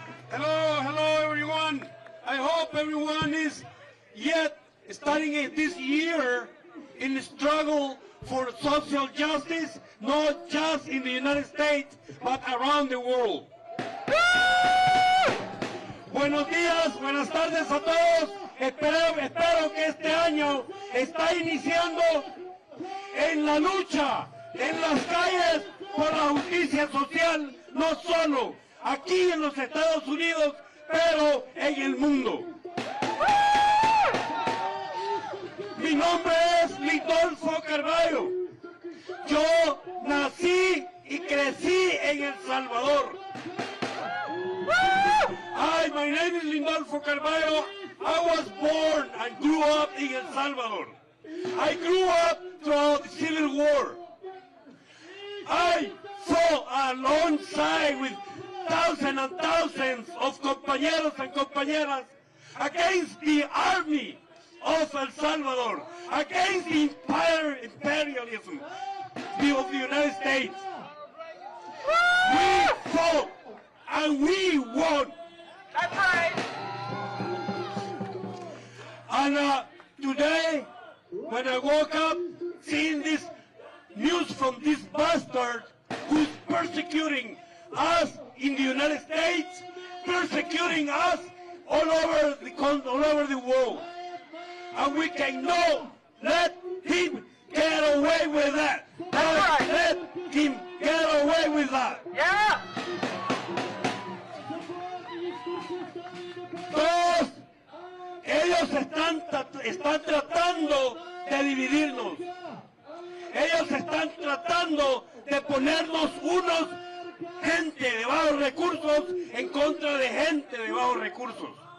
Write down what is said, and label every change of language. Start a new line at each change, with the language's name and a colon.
English: Hello everyone. I hope everyone is yet starting this year in the struggle for social justice, not just in the United States, but around the world.
Spanish: Buenos días, buenas tardes a todos. Espero que este año está iniciando en la lucha, en las calles por la justicia social, no solo aquí en los Estados Unidos, pero en el mundo. Mi nombre es Lindolfo Carballo. Yo nací y crecí en El Salvador.
English: Hi, my name is Lindolfo Carballo. I was born and grew up in El Salvador. I grew up throughout the Civil War. I fought alongside with thousands and thousands of compañeros and compañeras against the army of El Salvador, against the imperialism of the United States. We fought and we won. That's right. And today, when I woke up, seeing this news from this bastard who's persecuting us in the United States, persecuting us all over the world, and we cannot let him get away with that. Right. Let him get away with that. Yeah.
Spanish: Todos ellos están tratando de dividirnos. Ellos están tratando de ponernos unos gente de bajos recursos en contra de gente de bajos recursos.